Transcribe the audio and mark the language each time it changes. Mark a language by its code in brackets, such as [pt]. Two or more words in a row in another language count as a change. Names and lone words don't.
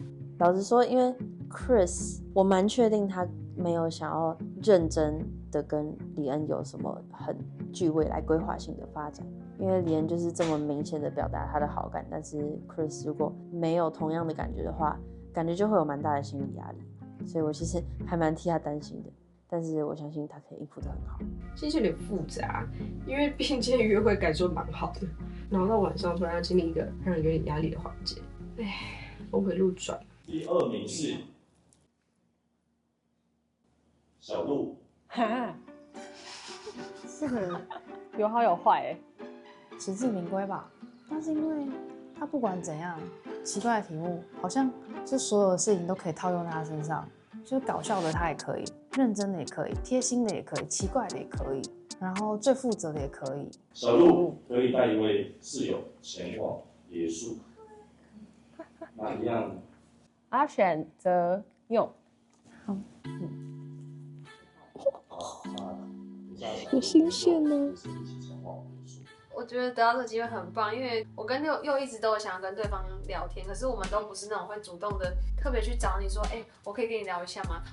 [zh] 老實說，因為 Chris， 我蠻確定他沒有想要認真的跟李恩有什麼很具未來規劃性的發展。因為李恩就是這麼明顯的表達他的好感，但是 Chris 如果沒有同樣的感覺的話，感覺就會有蠻大的心理壓力，所以我其實還蠻替他擔心的，但是我相信他可以應付得很好。其實有點複雜，因為畢竟今天約會感受蠻好的，然後到晚上突然要經歷一個讓人有點壓力的環節，哎，峰回路轉。第二名是小鹿，哈，這個有好有壞實至名歸吧。但是因為他不管怎樣，奇怪的題目好像就所有的事情都可以套用在他身上，就是搞笑的他也可以，認真的也可以，貼心的也可以，奇怪的也可以，然後最負責的也可以。小鹿可以帶一位室友前往別墅，哪一樣？他選擇用。好，有新鮮呢。我覺得得到這個機會很棒，因為我跟又一直都有想要跟對方聊天，可是我們都不是那種會主動的特別去找你說，哎，我可以跟你聊一下嗎？